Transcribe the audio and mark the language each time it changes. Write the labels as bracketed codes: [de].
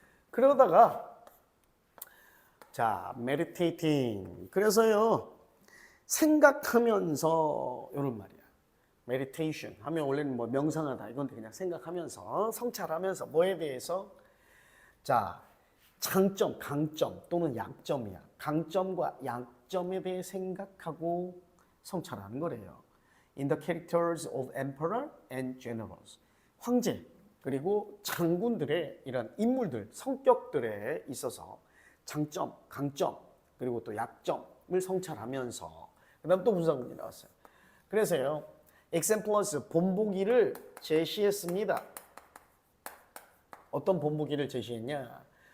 [ko] 그러다가 자, meditating. 그래서요, 생각하면서 이런 말이야. meditation 하면 원래는 뭐 명상하다 이건데 그냥 생각하면서 성찰하면서 뭐에 대해서 자 장점, 강점 또는 약점이야. 강점과 약점에 대해 생각하고 성찰하는 거래요. [en] In the characters of emperor and generals. [ko] 황제 그리고 장군들의 이런 인물들, 성격들에 있어서 장점, 강점 그리고 또 약점을 성찰하면서 그 다음 또 분석문이 나왔어요. 그래서요. examples 본보기를 제시했습니다. 어떤 본보기를 제시했냐?